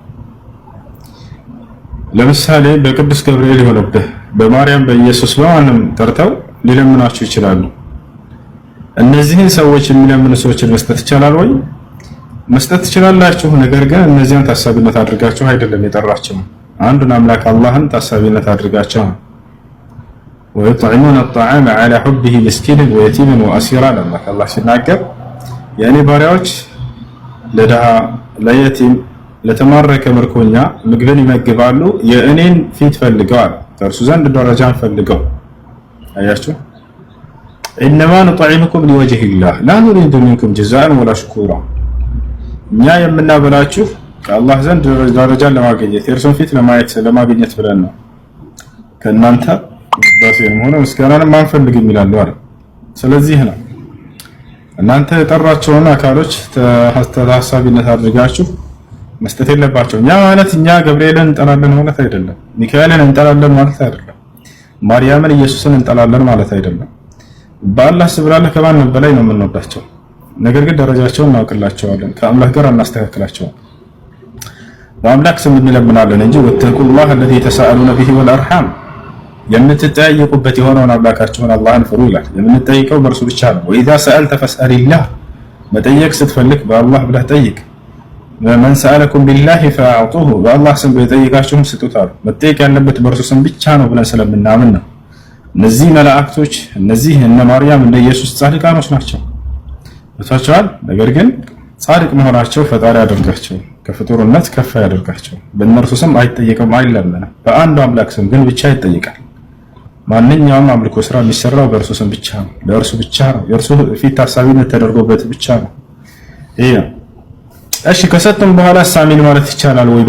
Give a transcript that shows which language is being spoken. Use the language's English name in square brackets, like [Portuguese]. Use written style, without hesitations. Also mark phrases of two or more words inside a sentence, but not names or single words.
[Amharic] ለምሳሌ በቅዱስ ገብርኤል ይሆንብህ፣ በማርያም በኢየሱስ በማንም ጠርተው ሊለምናችሁ ይችላሉ። እነዚህን ሰዎች የሚለምኑ ሰዎችን መስጠት ይቻላል ወይ? መስጠት ትችላላችሁ። ነገር ግን እነዚያን ታሳቢነት አድርጋችሁ አይደለም የጠራችሁ፣ አንዱን አምላክ አላህን ታሳቢነት አድርጋችሁ ነው። [Arabic] ويطعمون الطعام على حبه مسكينا ويتيما واسيرا [Amharic] ለማለት አላህ ሲናገር የኔ ባሪያዎች ለደሃ ለየቲም ለተማረከ ምርኮኛ ምግብን ይመግባሉ የእኔን ፊት ፈልገዋል ከእርሱ ዘንድ ደረጃን ፈልገው። አያችሁ [Arabic] انما نطعمكم لوجه الله لا نريد منكم جزاء ولا شكورا። [Amharic] እኛ የምናበላችሁ ከአላህ ዘንድ ደረጃን ለማግኘት የእርሱን ፊት ለማግኘት ብለን ነው። ከእናንተ በፊትም ሆነ ምስጋናን ማንፈልግም ይላሉ አይደል? ስለዚህ ነው እናንተ የጠራቸውን አካሎች ታሳቢነት አድርጋችሁ መስጠት የለባቸው። እኛ ማለት እኛ ገብርኤልን እንጠላለን ማለት አይደለም፣ ሚካኤልን እንጠላለን ማለት አይደለም፣ ማርያምን ኢየሱስን እንጠላለን ማለት አይደለም። በአላህ ስብራለ ከማንም በላይ ነው የምንወዳቸው። ነገር ግን ደረጃቸውን እናውቅላቸዋለን፣ ከአምላክ ጋር እናስተካክላቸዋለን። በአምላክ ስም እንለምናለን እንጂ [Arabic] واتقوا الله الذي تساءلون به والارحام [Amharic] የምትጠያየቁበት የሆነውን አምላካችሁን አላህን ፍሩ ይላል። የምንጠይቀው በእርሱ ብቻ ነው። [Arabic] وإذا سألت فاسأل الله [Amharic] መጠየቅ ስትፈልግ በአላህ ብለህ ጠይቅ። [Arabic] من سألكم بالله فأعطوه [Amharic] በአላህ ስም በጠይቃችሁም ስጡት አሉ። መጠየቅ ያለበት በእርሱ ስም ብቻ ነው ብለን ስለምናምን ነው። እነዚህ መላእክቶች እነዚህ እነ ማርያም እነ ኢየሱስ ጻድቃኖች ናቸው። ተሳቸዋል። ነገር ግን ጻድቅ መሆናቸው ፈጣሪ ያደርጋቸው፣ ከፍጡርነት ከፍ ያደርጋቸው። በእነርሱ ስም አይጠየቅም አይለመንም። በአንዱ አምላክ ስም ግን ብቻ ይጠይቃል። ማንኛውም አምልኮ ስራ የሚሰራው በእርሱ ስም ብቻ ነው፣ ለእርሱ ብቻ ነው፣ የእርሱ ፊት ታሳቢነት ተደርጎበት ብቻ ነው። ይሄ እሺ ከሰጠን በኋላ አሚን ማለት ይቻላል ወይ?